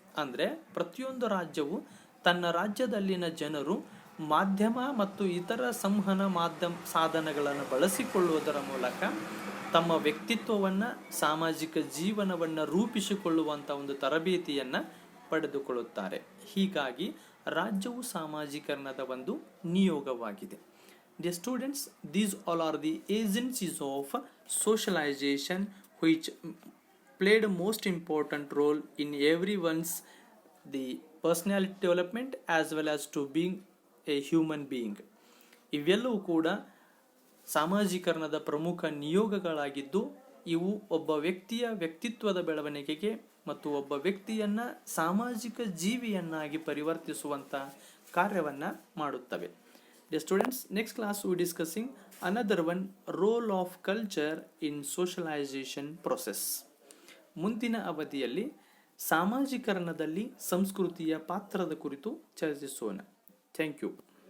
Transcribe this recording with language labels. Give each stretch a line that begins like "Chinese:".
Kannada: ಅಂದರೆ ಪ್ರತಿಯೊಂದು ರಾಜ್ಯವು ತನ್ನ ರಾಜ್ಯದಲ್ಲಿನ ಜನರು ಮಾಧ್ಯಮ ಮತ್ತು ಇತರ ಸಂವಹನ ಸಾಧನಗಳನ್ನು ಬಳಸಿಕೊಳ್ಳುವುದರ ಮೂಲಕ ತಮ್ಮ ವ್ಯಕ್ತಿತ್ವವನ್ನು ಸಾಮಾಜಿಕ ಜೀವನವನ್ನು ರೂಪಿಸಿಕೊಳ್ಳುವಂಥ ಒಂದು ತರಬೇತಿಯನ್ನು ಪಡೆದುಕೊಳ್ಳುತ್ತಾರೆ. ಹೀಗಾಗಿ ರಾಜ್ಯವು ಸಾಮಾಜೀಕರಣದ ಒಂದು ನಿಯೋಗವಾಗಿದೆ.
English: Dear students, these all are the agencies of socialization which played a most important role in everyone's the personality development as well as to being a human being.
Kannada: ಇವೆಲ್ಲವೂ ಕೂಡ ಸಾಮಾಜೀಕರಣದ ಪ್ರಮುಖ ನಿಯೋಗಗಳಾಗಿದ್ದು ಇವು ಒಬ್ಬ ವ್ಯಕ್ತಿಯ ವ್ಯಕ್ತಿತ್ವದ ಬೆಳವಣಿಗೆಗೆ ಮತ್ತು ಒಬ್ಬ ವ್ಯಕ್ತಿಯನ್ನು ಸಾಮಾಜಿಕ ಜೀವಿಯನ್ನಾಗಿ ಪರಿವರ್ತಿಸುವಂಥ ಕಾರ್ಯವನ್ನು ಮಾಡುತ್ತವೆ.
English: Dear students, next class we are discussing another one, role of culture in socialization process.
Kannada: ಮುಂದಿನ ಅವಧಿಯಲ್ಲಿ ಸಾಮಾಜೀಕರಣದಲ್ಲಿ ಸಂಸ್ಕೃತಿಯ ಪಾತ್ರದ ಕುರಿತು ಚರ್ಚಿಸೋಣ.
English: Thank you.